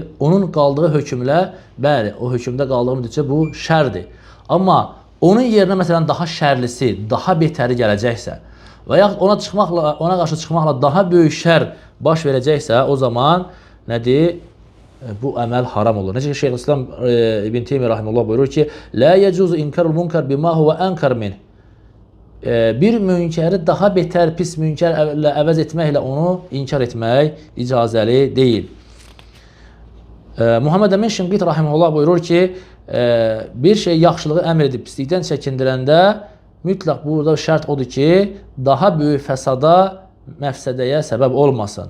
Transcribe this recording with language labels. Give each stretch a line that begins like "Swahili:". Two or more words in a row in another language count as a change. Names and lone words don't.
Azerbaijani: Onun qaldığı hökmlə, bəli, o hökmdə qaldığı müddətcə bu şərdir. Amma onun yerinə məsələn daha şərlisi, daha betəri gələcəksə və yaxud ona qarşı çıxmaqla daha böyük şər baş verəcəksə, o zaman nədir? Bu əməl haram olur. Necə ki, Şeyxülislam İbn Teymiyyə rahimehullah buyurur ki,
Arabic: "لا يجوز إنكار المنكر بما هو أنكر منه."
Azerbaijani: Bir münkəri daha betər, pis münkərlə əvəz etməklə onu inkar etmək icazəli deyil. Muhammed Əmin Şinqit rahimehullah buyurur ki, bir şey yaxşılığı əmr edib pislikdən çəkindirəndə mütləq burada şərt odur ki, daha böyük fəsada, məfsədəyə səbəb olmasın.